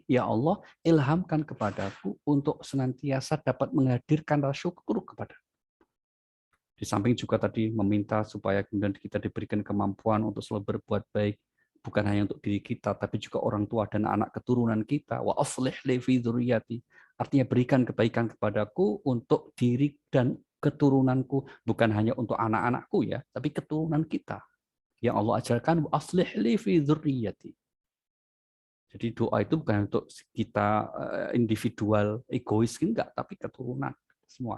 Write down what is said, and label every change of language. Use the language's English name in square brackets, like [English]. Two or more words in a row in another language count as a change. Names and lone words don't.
[Indonesian] "Ya Allah, ilhamkan kepadaku untuk senantiasa dapat menghadirkan rasa syukur kepadamu." Di samping juga tadi meminta supaya kemudian kita diberikan kemampuan untuk selalu berbuat baik, bukan hanya untuk diri kita, tapi juga orang tua dan anak keturunan kita. [Arabic] وأصلح لي في ذريتي. [Indonesian] Artinya berikan kebaikan kepadaku untuk diri dan keturunanku, bukan hanya untuk anak-anakku ya, tapi keturunan kita. Yang Allah ajarkan, [Arabic] أصلح لي في ذريتي. [Indonesian] Jadi doa itu bukan untuk kita individual, egois, enggak, tapi keturunan semua.